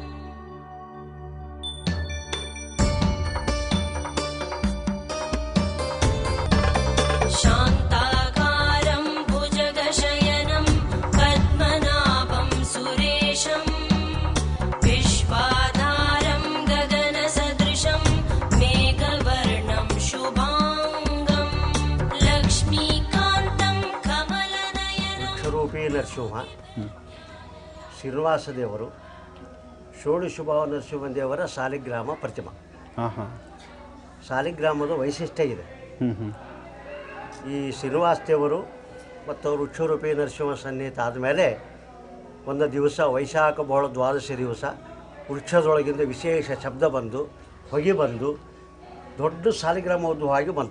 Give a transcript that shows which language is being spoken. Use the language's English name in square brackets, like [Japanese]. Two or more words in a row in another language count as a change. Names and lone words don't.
[Sanskrit] शान्ताकारं भुजगशयनं पद्मनाभं सुरेशं विश्वाधारं गगनसदृशं मेघवर्णं शुभाङ्गं लक्ष्मीकान्तं कमलनयनं. [Kannada] ವೃಕ್ಷರೂಪಿ ನರಸಿಂಹ ಶ್ರೀನಿವಾಸ ದೇವರು ಷೋಡಶಭಾವ ನರಸಿಂಹ ದೇವರ ಸಾಲಿಗ್ರಾಮ ಪ್ರತಿಮಾ. ಸಾಲಿಗ್ರಾಮದ ವೈಶಿಷ್ಟ್ಯ ಇದೆ. ಈ ಶ್ರೀನಿವಾಸ ದೇವರು ಮತ್ತು ವೃಕ್ಷರೂಪಿ ನರಸಿಂಹ ಸನ್ನಿಹಿತ ಆದಮೇಲೆ ಒಂದು ದಿವಸ ವೈಶಾಖ ಬಹಳ ದ್ವಾದಶಿ ದಿವಸ ವೃಕ್ಷದೊಳಗಿಂದ ವಿಶೇಷ ಶಬ್ದ ಬಂದು ಹೊಗೆ ಬಂದು ದೊಡ್ಡ ಸಾಲಿಗ್ರಾಮ ಉದ್ಭವವಾಗಿ ಬಂತು.